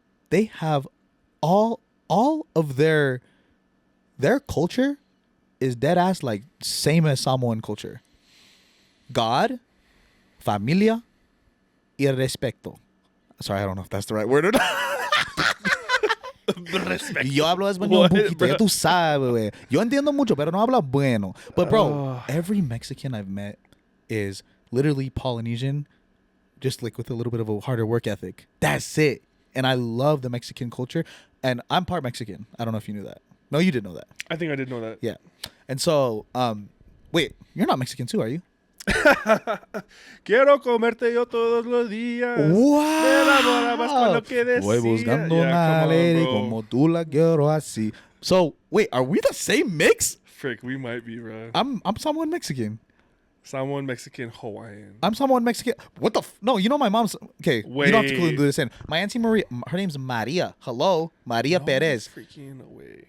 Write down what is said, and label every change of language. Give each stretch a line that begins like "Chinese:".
English: They have all of their culture is dead ass like same as Samoan culture.
Spanish: God, familia, y respeto.
English: Sorry, I don't know if that's the right word or not.
Spanish: Yo hablo español un poquito, ya tú sabes, güey. Yo entiendo mucho, pero no hablo bueno.
English: But bro, every Mexican I've met is literally Polynesian, just like with a little bit of a harder work ethic. That's it. And I love the Mexican culture. And I'm part Mexican. I don't know if you knew that. No, you did know that. I think I did know that. Yeah. And so, wait, you're not Mexican too, are you?
Spanish: Quiero comerte yo todos los días.
English: Wow.
Spanish: Me enamorabas con lo que decía. Voy buscando una lady como tú la quiero así.
English: So, wait, are we the same mix? Frick, we might be, bro. I'm someone Mexican. Someone Mexican, Hawaiian. I'm someone Mexican. What the? No, you know my mom's. Okay, wait. You don't have to clue this in. My auntie Maria, her name's Maria. Hello, Maria Perez. Freaking away.